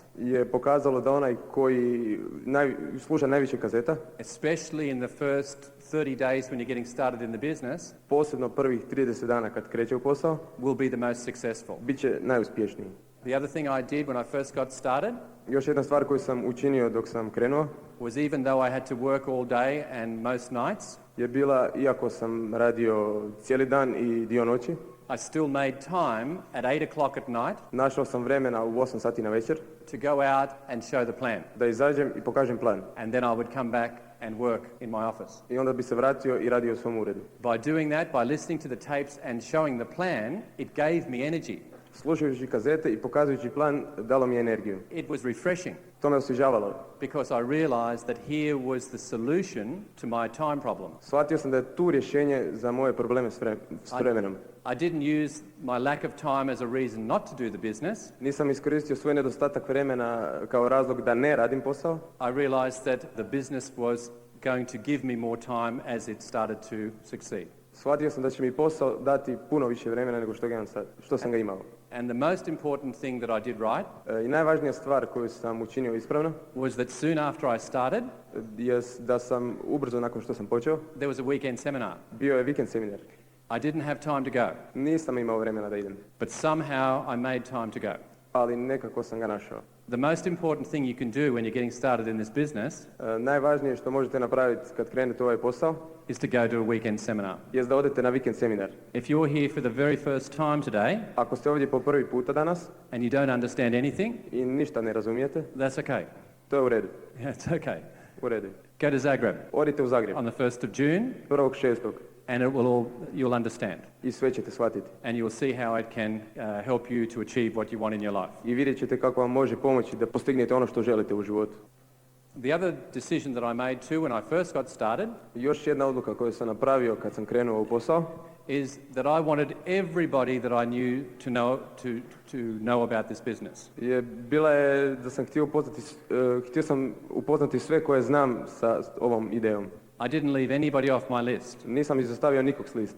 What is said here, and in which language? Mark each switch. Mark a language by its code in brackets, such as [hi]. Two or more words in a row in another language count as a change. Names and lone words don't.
[hr] je pokazalo da onaj koji sluša najviše kazeta, [en] especially in the first 30 days when you're getting started in the business, [hr] posebno prvih 30 dana kad kreće u posao, [en] will be the most successful. [hr] bit će najuspješniji. [en] The other thing I did when I first got started [hr] Još jedna stvar koju sam učinio dok sam krenuo [en] was, even though I had to work all day and most nights, [hr] je bila, iako sam radio cijeli dan i dio noći, [en] I still made time at 8 o'clock at night [hr] našao sam vremena u 8 sati na večer [en] to go out and show the plan. [hr] da izađem i pokažem plan. [en] And then I would come back and work in my office. [hr] I onda bi se vratio i radio u svom uredu. [en] By doing that, by listening to the tapes and showing the plan, it gave me energy. [hr] Slušajući kazete i pokazujući plan, dalo mi je energiju. [en] It was refreshing [hr] To me osvježavalo. [en] because I realized that here was the solution to my time problem. [hr] Shvatio sam da je tu rješenje za moje probleme s vremenom. [en] I didn't use my lack of time as a reason not to do the business. [hr] Nisam iskoristio svoj nedostatak vremena kao razlog da ne radim posao. [en] I realized that the business was going to give me more time as it started to succeed. [hr] Shvatio sam da će mi posao dati puno više vremena nego što sam ga imao. [en] And the most important thing that I did right [hr] I najvažnija stvar koju sam učinio ispravno [en] was that soon after I started, [hr] je da sam ubrzo nakon što sam počeo, [en] there was a weekend seminar. [hr] bio je vikend seminar. [en] I didn't have time to go, [hr] Nisam imao vremena da idem, [en] but somehow I made time to go. [hr] ali nekako sam ga našao. [en] The most important thing you can do when you're getting started in this business [hr] Najvažnije što možete napraviti kad krenete u ovaj posao [en] is to go to a weekend seminar. [hr] je da odete na vikend seminar. [en] If you're here for the very first time today [hr] Ako ste ovdje po prvi puta danas [en] and you don't understand anything, [hr] i ništa ne razumijete, [en] that's okay. [hr] to je u redu. [en] Yeah, it's okay. [hr] U redu. [en] Go to Zagreb [hr] Odite u Zagreb [en] on the 1st of June [hr] 1.6. [en] and you'll understand. [hr] i sve ćete shvatiti. [en] And you'll see how it can help you to achieve what you want in your life. [hr] I vidjet ćete kako vam može pomoći da postignete ono što želite u životu. [en] The other decision that I made too when I first got started [hr] Još jedna odluka koju sam napravio kad sam krenuo u posao [en] is that I wanted everybody that I knew to know about this business. [hr] bila je da sam htio sam upoznati sve koje znam sa ovom idejom. [en] I didn't leave anybody off my list. [hr] Nisam izostavio nikog s liste.